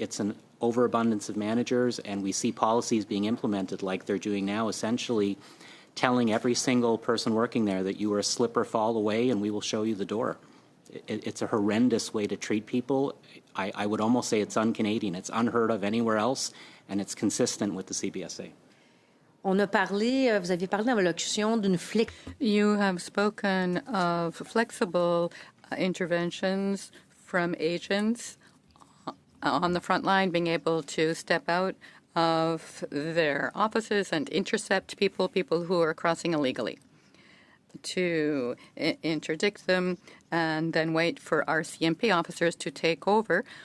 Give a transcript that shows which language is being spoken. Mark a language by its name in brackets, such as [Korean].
[English] It's an overabundance of managers, and we see policies being implemented like they're doing now, essentially telling every single person working there that you are a slip or fall away and we will show you the door. It's a horrendous way to treat people. I would almost say it's un-Canadian. It's unheard of anywhere else, and it's consistent with the CBSA. [French] Vous aviez parlé dans l'allocution d'une [English] You have spoken of flexible interventions from agents on the front line being able to step out of their offices and intercept people who are crossing illegally, to interdict them and then wait for RCMP officers to take over.